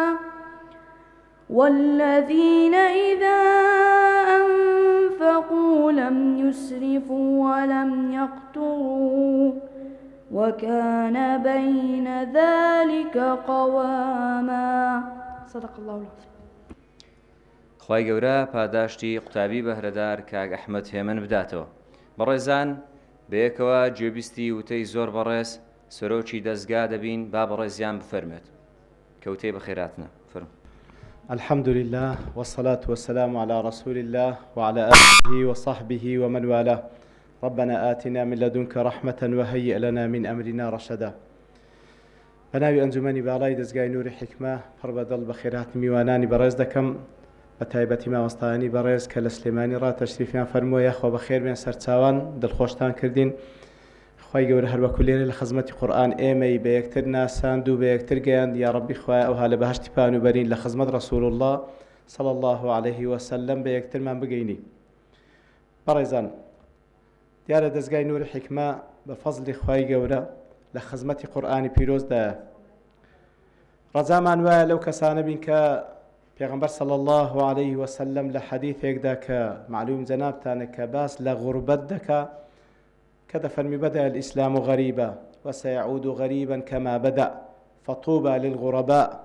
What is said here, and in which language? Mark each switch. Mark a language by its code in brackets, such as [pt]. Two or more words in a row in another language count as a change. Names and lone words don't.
[ar] والذين إذا أنفقوا لم يسرفوا ولم يقتروا وكان بين ذلك قواما. صدق الله العظيم. [ckb] خوای گەورە پاداشتی قوتابی بەهرەدار کاک ئەحمەد هێمن بداتەوە. بەڕێزان بەیەکەوە گوێبیستی وتەی زۆر بەڕێز سەرۆکی دەستگا دەبین با بەڕێزیان بفەرمێت. کەوتەی بەخێراتنە فەرموو. [ar] الحمد لله والصلاة والسلام على رسول الله وعلى آله وصحبه ومن والاه. ربنا آتنا من لدنك رحمة وهيئ لنا من أمرنا رشدا. [ckb] بناوي أنجمني باڵای دەستگای نوری حکمە پڕ بەدڵ بە خێرات میوانانی بەڕێز دەکەم بە تایبەتی مامۆستایانی بەڕێز کە لە سلێمانی ڕاتەشریفیان فەرمووە یاخوا بەخێر بێن سەرچاوان دڵخۆشتان کردین. خوای گەورە هەروەکو لێرە لە خزمەتی قورئان ئێمەی بە یەکتر ناساند و بە یەکتر گەیاند. یا ڕەبی خوایە ئەوها لە بەهەشتی پانوبەرین لە خزمەت ڕەسوول الله [ar] صلی الله عليه وسلم [ckb] بە یەکترمان بگەینی. بەڕێزان دیارە دەستگای نوری حکمە بە فەزلی خوای گەورە لە خزمەتی قورئانی پیرۆزدایە. ڕەجامان وایە لەو کەسانە بین کە پێغەمبەر [ar] صلی الله عليه وسلم [ckb] لە حەدیثێکدا کە معلوم جەنابتانە کە باس لە غوربەت دەکا کە دەفەرمی [ar] بەدە الئیسلام غەریبە وسيعود غەریبا کەما بەدە فطوبى للغرباء.